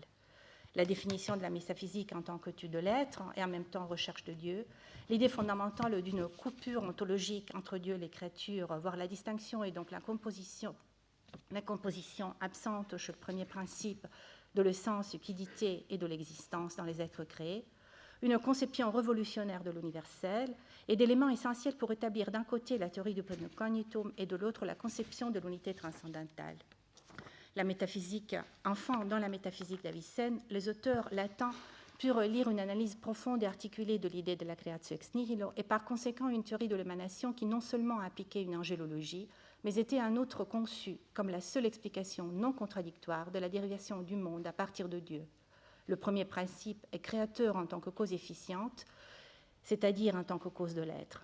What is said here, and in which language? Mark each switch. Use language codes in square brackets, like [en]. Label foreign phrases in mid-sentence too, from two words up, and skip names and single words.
[fr] La définition de la métaphysique en tant qu'étude de l'être et en même temps recherche de Dieu, l'idée fondamentale d'une coupure ontologique entre Dieu et les créatures, voire la distinction et donc la composition absente chez le premier principe de l'essence, utilité et de l'existence dans les êtres créés, une conception révolutionnaire de l'universel et d'éléments essentiels pour établir d'un côté la théorie du [la] pleno cognitum [fr] et de l'autre la conception de l'unité transcendantale. La métaphysique, enfin, dans la métaphysique d'Avicenne, les auteurs latins purent lire une analyse profonde et articulée de l'idée de la [la] creatio ex nihilo [fr] et par conséquent une théorie de l'émanation qui non seulement appliquait une angélologie, mais était un autre conçu comme la seule explication non contradictoire de la dérivation du monde à partir de Dieu. Le premier principe est créateur en tant que cause efficiente, c'est-à-dire en tant que cause de l'être.